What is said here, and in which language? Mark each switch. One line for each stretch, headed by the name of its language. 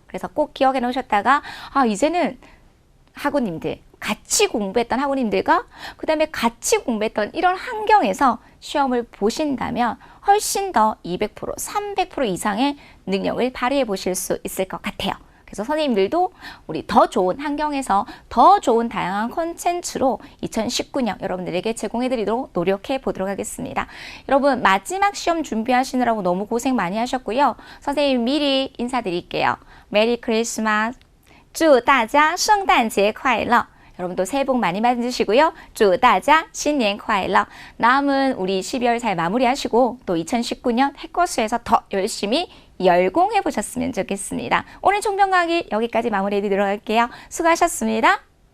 Korean: 그래서 꼭 기억해 놓으셨다가, 이제는 학우님들, 같이 공부했던 학우님들과 그 다음에 같이 공부했던 이런 환경에서 시험을 보신다면 훨씬 더 200%, 300% 이상의 능력을 발휘해 보실 수 있을 것 같아요. 그래서 선생님들도 우리 더 좋은 환경에서 더 좋은 다양한 콘텐츠로 2019년 여러분들에게 제공해 드리도록 노력해 보도록 하겠습니다. 여러분 마지막 시험 준비하시느라고 너무 고생 많이 하셨고요. 선생님 미리 인사드릴게요.
English: 메리 크리스마스,
Chinese: 祝大家圣诞节快乐.
Korean: 여러분도 새해 복 많이 받으시고요.
Chinese: 祝大家新年快乐.
Korean: 남은 우리 12월 잘 마무리하시고 또 2019년 해커스에서 더 열심히 열공해 보셨으면 좋겠습니다. 오늘 총평 강의 여기까지 마무리해 드리도록 할게요. 수고하셨습니다.